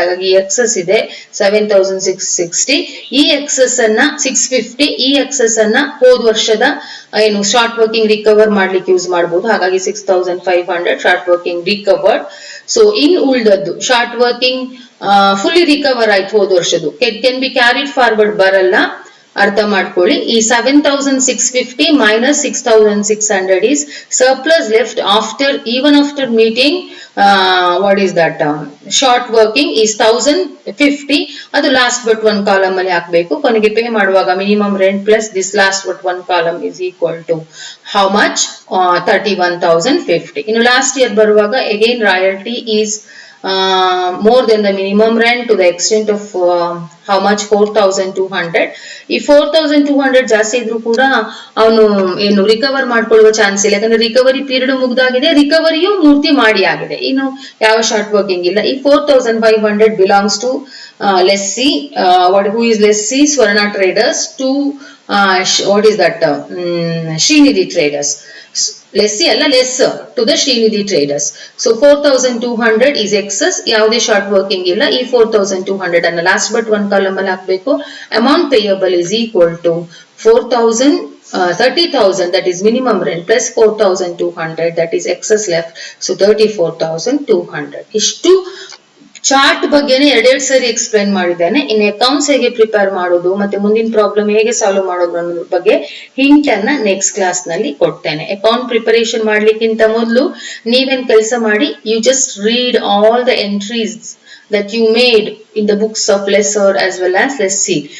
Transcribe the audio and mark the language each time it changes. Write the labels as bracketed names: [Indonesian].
[Kannada] ಹಾಗಾಗಿ ಎಕ್ಸಸ್ ಇದೆ 7660. ಈ ಎಕ್ಸಸ್ ಅನ್ನ 650, ಈ ಎಕ್ಸಸ್ ಅನ್ನ ಹೋದ ವರ್ಷದ ಏನು ಶಾರ್ಟ್ ವರ್ಕಿಂಗ್ ರಿಕವರ್ ಮಾಡ್ಲಿಕ್ಕೆ ಯೂಸ್ ಮಾಡಬಹುದು. ಹಾಗಾಗಿ 6500 short working recovered. So in ಉಳ್ದದ್ದು short working fully recover ಆಯ್ತು ಹೋದ ವರ್ಷದ್ದು, [English] can be carried forward [Kannada] ಬರಲ್ಲ, ಅರ್ಥ ಮಾಡ್ಕೊಳ್ಳಿ. [English] ಈ 7650 minus 6600 is surplus left after, even after meeting what is that short working is 1050. [Kannada] ಅದು ಲಾಸ್ಟ್ ಬಟ್ 1 ಕಾಲಮ್ ಅಲ್ಲಿ ಹಾಕ್ಬೇಕು. ಕೊನೆಗೆ ಪೇ ಮಾಡುವಾಗ [English] Minimum rent plus this last but 1 column is equal to how much, 31,050. ಇನ್ನು last year ಬರುವಾಗ again royalty is more than the minimum rent to the extent of how much, 4,200. [Kannada] ಈ 4,200 ಜಾಸ್ತಿ ಇದ್ರೂ ಕೂಡ ಅವನು ಏನು ರಿಕವರ್ ಮಾಡ್ಕೊಳ್ಳುವ ಚಾನ್ಸ್ ಇಲ್ಲ, ಯಾಕಂದ್ರೆ ರಿಕವರಿ ಪೀರಿಯಡ್ ಮುಗ್ದಾಗಿದೆ, ರಿಕವರಿಯು ಮೂರ್ತಿ ಮಾಡಿ ಆಗಿದೆ, ಇನ್ನು ಯಾವ ಶಾರ್ಟ್ ವರ್ಕಿಂಗ್ ಇಲ್ಲ. [English] ಈ 4,500 belongs to lessee. who is lessee? Swarna Traders to what is that, Srinidhi Traders. Lessee [Kannada] ಅಲ್ಲ, [English] Less to the Srinidhi traders. [Kannada] So 4,200 [English] is excess, [Kannada] ಯಾವುದೇ ಶಾರ್ಟ್ ವರ್ಕಿಂಗ್ ಇಲ್ಲ. ಈ 4,200 ಅನ್ನ ಲಾಸ್ಟ್ ಬಟ್ 1 ಕಾಲಮ್ ಅಲ್ಲಿ ಹಾಕ್ಬೇಕು. [English] Amount payable is equal to 30,000 that is minimum rent plus 4,200 that is excess left, so 34,200. [Kannada] ಇಷ್ಟು chart ಬಗ್ಗೆನೇ 2 ಸರಿ ಎಕ್ಸ್ಪ್ಲೈನ್ ಮಾಡಿದ್ದೇನೆ. ಇನ್ನು ಅಕೌಂಟ್ಸ್ ಹೇಗೆ ಪ್ರಿಪೇರ್ ಮಾಡೋದು ಮತ್ತೆ ಮುಂದಿನ ಪ್ರಾಬ್ಲಮ್ ಹೇಗೆ ಸಾಲ್ವ್ ಮಾಡೋದು ಅನ್ನೋದ್ರ ಬಗ್ಗೆ ಹಿಂಟ್ ಅನ್ನ ನೆಕ್ಸ್ಟ್ ಕ್ಲಾಸ್ ನಲ್ಲಿ ಕೊಡ್ತೇನೆ. [English] account preparation [Kannada] ಮಾಡ್ಲಿಕ್ಕಿಂತ ಮೊದಲು ನೀವೇನ್ ಕೆಲಸ ಮಾಡಿ, [English] You just read all the entries that you made in the books of lesser as well as lessee.